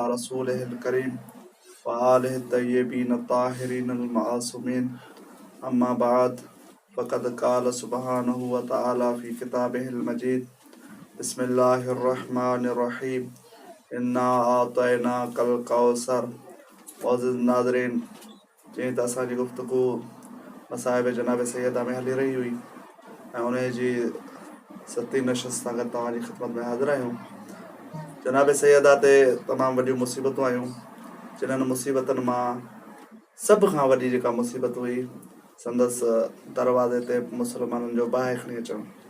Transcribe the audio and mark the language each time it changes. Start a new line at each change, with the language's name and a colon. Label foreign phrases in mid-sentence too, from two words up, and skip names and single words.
Arabic: رسوله الكريم وآله الطيبين الطاهرين المعصومين أما بعد فقد قال سبحانه وتعالى في كتابه المجيد بسم الله الرحمن الرحيم إنا أعطيناك الكوثر
Sindhi: معزز ناظرين جن त असांजी गुफ्तगू मसाइब जनाब सैयदा में हली रही हुई ऐं उन जी 7 नशस्त सां गॾु तव्हांजी ख़िदमत में हाज़िर आहियूं। जनाब सैयदा ते तमामु वॾियूं मुसीबतूं आयूं, जिन्हनि मुसीबतनि मां सभ खां वॾी जेका मुसीबत हुई संदसि दरवाज़े ते मुसलमाननि जो बाहि खणी अचणु।